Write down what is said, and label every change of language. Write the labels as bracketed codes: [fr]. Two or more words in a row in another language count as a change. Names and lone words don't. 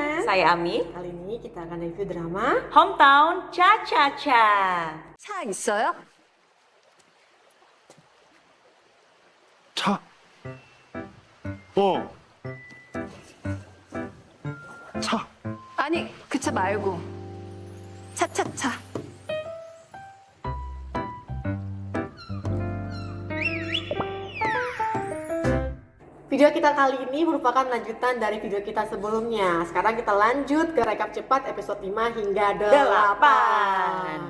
[id] saya Ami. Kali ini kita akan review drama Hometown Cha-Cha-Cha. [ko] 차 있어요? 차. 어. 차. 아니, 그 차 말고. 차차차. [id] Video kita kali ini merupakan lanjutan dari video kita sebelumnya. Sekarang kita lanjut ke rekap cepat episode 5 hingga 8.